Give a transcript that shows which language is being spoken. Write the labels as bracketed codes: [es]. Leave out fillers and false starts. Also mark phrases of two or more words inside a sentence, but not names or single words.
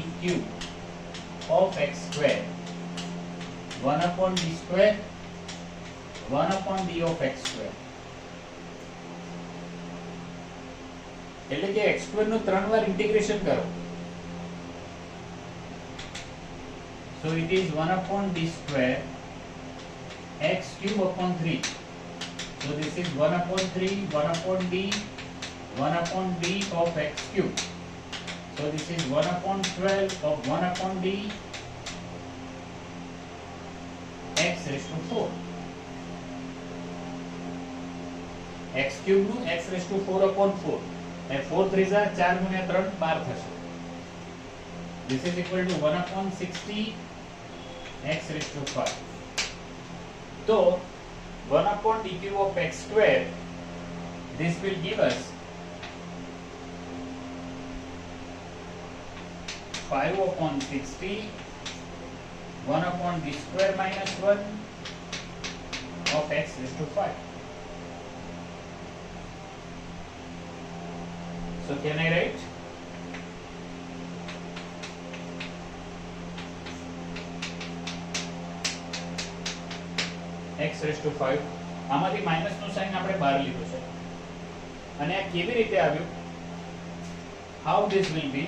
[en] cube of x square, 1 upon d square, 1 upon d of x square. [gu] એટલે કે [en] x square [gu] નું 3 વાર ઇન્ટિગ્રેશન કરો [en] So it is 1 upon d square x cube upon 3. So this is 1 upon 3, 1 upon d, 1 upon d of x cube. So this is 1 upon 12 of 1 upon d x raised to 4. x cube નું x raised to 4 upon 4. And 4 3 are 4 [gu] ગુણ્યા 3 12 થશે. [en] This is equal to 1 upon 60 x raised to 5. So 1 upon d cube of x square, this will give us 5 upon 60, 1 upon d square minus 1 of x raised to 5. So can I write? x raised to 5. [gu] આમાંથી માઈનસ નું સાઇન આપણે બહાર લીધું છે અને આ કેવી રીતે આવ્યું? [en] How this will be?